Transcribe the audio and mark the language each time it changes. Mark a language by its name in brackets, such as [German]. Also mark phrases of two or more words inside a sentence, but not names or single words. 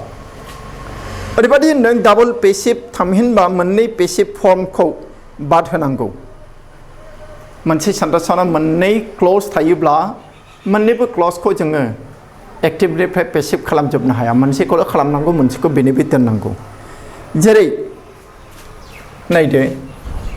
[Bodo] ओरैबायदि होनदों [English] double passive [Bodo] थामहिनबा मोननै [English] passive form [Bodo] खौ बाद होनांगौ. मोनसे सेन्टेन्सआव मोननै क्लज थायोब्ला मोननैबो क्लजखौ जोङो एक्टिभनिफ्राय passive खालामजोबनो हाया. मोनसेखौल' खालामनांगौ, मोनसेखौ बेनिफ्राय दोननांगौ. जेरै नायदो